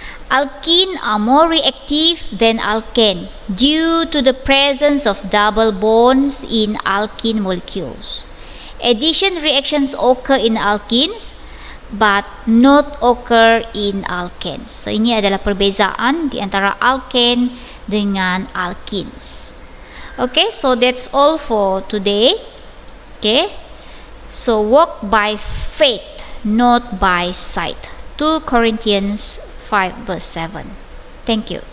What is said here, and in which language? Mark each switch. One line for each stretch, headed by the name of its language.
English: Alkene are more reactive than alkane due to the presence of double bonds in alkene molecules. Addition reactions occur in alkenes but not occur in alkanes.
Malay: So ini adalah perbezaan di antara alkane dengan alkenes.
English: Okay, so that's all for today. Okay, so walk by faith, not by sight. 2 Corinthians 5 verse 7. Thank you.